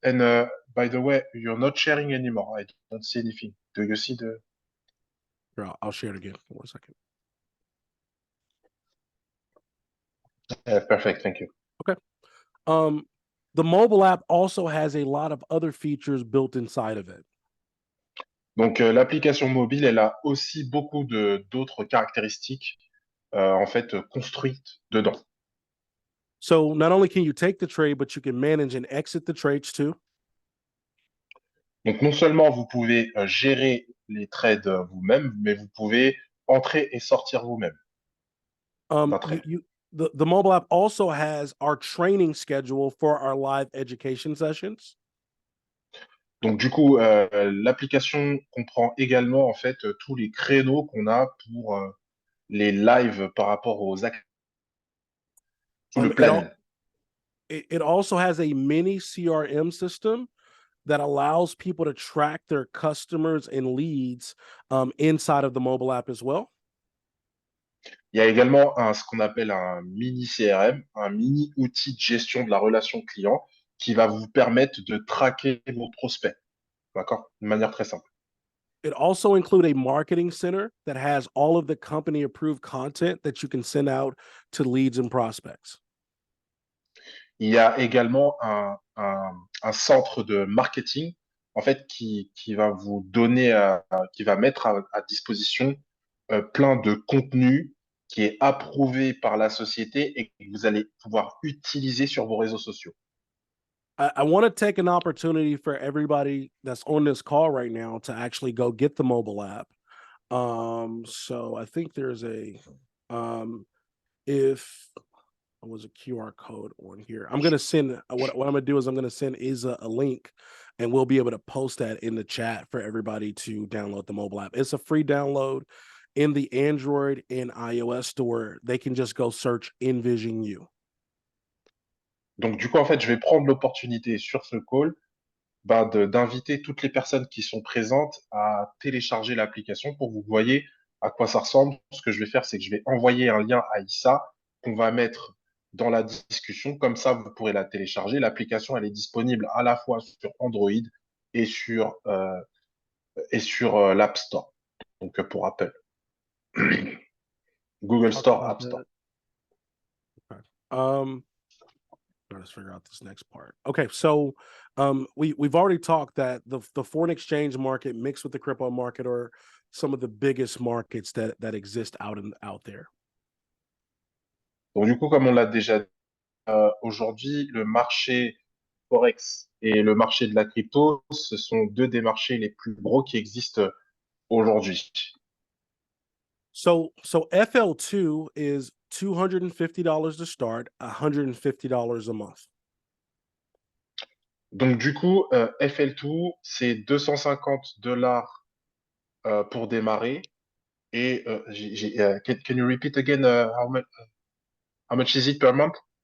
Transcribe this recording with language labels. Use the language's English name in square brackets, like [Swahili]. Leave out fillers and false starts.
[English] And by the way, you're not sharing anymore. I don't see anything. Do you see the? Here, I'll share it again for 1 second. Perfect, thank you. The mobile app also has a lot of other features built inside of it. [French] Donc, l'application mobile, elle a aussi beaucoup d'autres caractéristiques en fait construites dedans. [English] So not only can you take the trade, but you can manage and exit the trades too. [French] Donc, non seulement vous pouvez gérer les trades vous-même, mais vous pouvez entrer et sortir vous-même. d'un trade. [English] The mobile app also has our training schedule for our live education sessions. [French] Donc, du coup, l'application comprend également en fait tous les créneaux qu'on a pour les lives par rapport aux activités. Le planning. [English] It also has a mini CRM system that allows people to track their customers and leads inside of the mobile app as well. [French] Il y a également ce qu'on appelle un mini CRM, un mini outil de gestion de la relation client qui va vous permettre de traquer vos prospects. D'accord? De manière très simple. [English] It also includes a marketing center that has all of the company approved content that you can send out to leads and prospects. [French] Il y a également un centre de marketing en fait qui va vous donner, qui va mettre à disposition plein de contenu qui est approuvé par la société et que vous allez pouvoir utiliser sur vos réseaux sociaux. [English] I want to take an opportunity for everybody that's on this call right now to actually go get the mobile app. So I think there's if there was a QR code on here, I'm going to send what I'm going to do is I'm going to send Isa a link and we'll be able to post that in the chat for everybody to download the mobile app. It's a free download in the Android and iOS store. They can just go search Envision You. [French] Donc, du coup, en fait, je vais prendre l'opportunité sur ce call d'inviter toutes les personnes qui sont présentes à télécharger l'application pour que vous voyez à quoi ça ressemble. Ce que je vais faire, c'est que je vais envoyer un lien à Issa qu'on va mettre dans la discussion. Comme ça, vous pourrez la télécharger. L'application, elle est disponible à la fois sur Android et sur l'App Store, donc pour Apple. Google Store, App Store. [English] Let's figure out this next part. Okay, so we've already talked that the foreign exchange market mixed with the crypto market are some of the biggest markets that exist out there. [French] Donc du coup, comme on l'a déjà dit, aujourd'hui, le marché Forex et le marché de la crypto, ce sont deux des marchés les plus gros qui existent aujourd'hui. [English] So FL2 is $250 to start, $150 a month. [French] Donc du coup, FL2, c'est $250 pour démarrer. [English] Et can you repeat again how much is it per month?